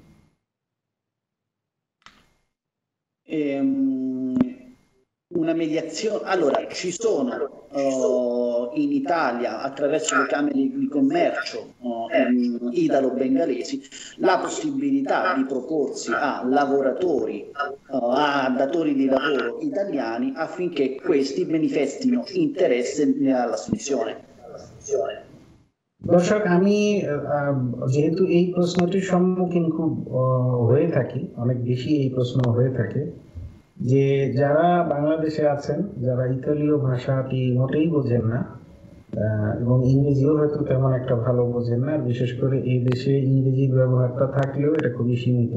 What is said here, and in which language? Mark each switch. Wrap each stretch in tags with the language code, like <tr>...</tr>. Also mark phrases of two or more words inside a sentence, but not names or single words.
<it>Una mediazione, allora ci sono in Italia attraverso le camere di commercio italo-bengalesi la possibilità di proporsi a lavoratori, a datori di lavoro italiani affinché questi manifestino interesse all'assunzione.</it> <bn>দর্শক, আমি যেহেতু এই প্রশ্নটির সম্মুখীন খুব হয়ে থাকি, অনেক বেশি এই প্রশ্ন হয়ে থাকে, যে যারা বাংলাদেশে আছেন, যারা ইতালীয় ভাষাটি মোটেই বোঝেন না এবং ইংরেজিও হয়তো তেমন একটা ভালো বোঝেন না, বিশেষ করে এই দেশে ইংরেজির ব্যবহারটা থাকলেও এটা খুবই সীমিত।</bn>